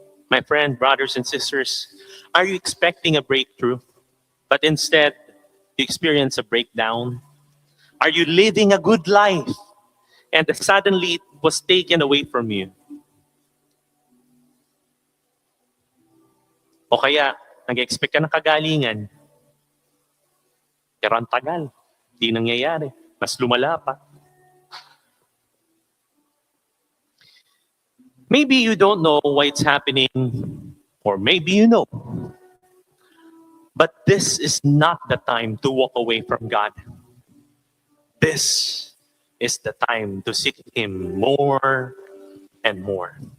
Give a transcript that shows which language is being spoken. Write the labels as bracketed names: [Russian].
[English] My friend, brothers and sisters, are you expecting a breakthrough, but instead you experience a breakdown? Are you living a good life and suddenly it was taken away from you? [Filipino] O kaya, nag-expect ka ng kagalingan, pero ang tagal, di nangyayari, mas lumala pa. [English] Maybe you don't know why it's happening, or maybe you know. But this is not the time to walk away from God. This is the time to seek Him more and more.